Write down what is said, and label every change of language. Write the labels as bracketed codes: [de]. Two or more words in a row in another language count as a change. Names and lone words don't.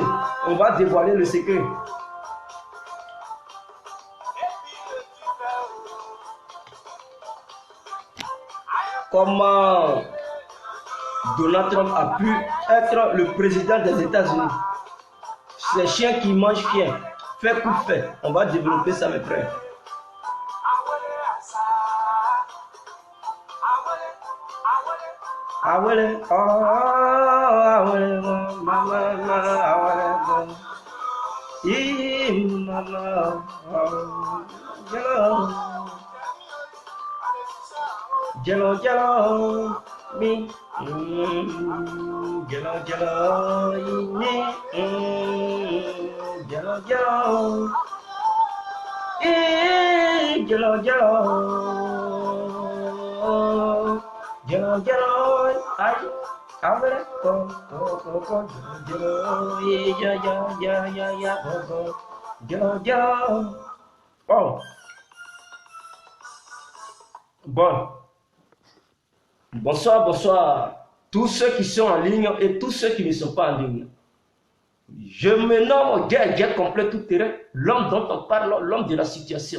[fr] On va dévoiler le secret. Comment Donald Trump a pu être le président des États-Unis? Ces chiens qui mangent chien. Fait coup fait. On va développer ça, mes frères. [ig] Awele, oh, awele, mama, awele, mama, jello, jello, me, jello, jello, me, jello, jello, jello, jello, jello, ay, awele, jello, jello, jello. [fr] Oh, bon. Bonsoir, bonsoir, tous ceux qui sont en ligne et tous ceux qui ne sont pas en ligne. Je me nomme guerre complet tout terrain, l'homme dont on parle, l'homme de la situation.